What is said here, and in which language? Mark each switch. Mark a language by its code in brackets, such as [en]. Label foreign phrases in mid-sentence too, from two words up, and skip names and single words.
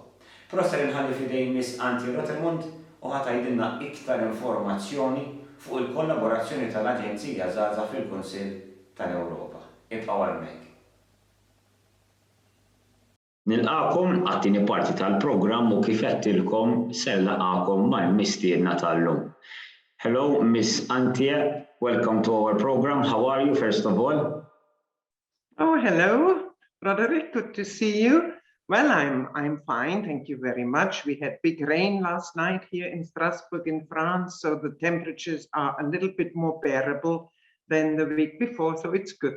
[mt] Prosser inħalli f'idejn Ms Antje Rothemund u ħatajdilna iktar informazzjoni fuq il-kollaborazzjoni tal-Aġenzija Żgħażagħ fil-Kunsill tal-Ewropa. Ibqgħu hemmhekk. Nilqakom għat-tieni parti tal-programm u kif għedtilkom ser nilqakom mal-mistiedna tal-lum. [en] Hello, Ms Antje, welcome to our program. How are you, first of all? Oh, hello, Roderick. Good to see you. Well, I'm fine. Thank you very much. We had big rain last night here in Strasbourg in France, so the temperatures are a little bit more bearable than the week before, so it's good.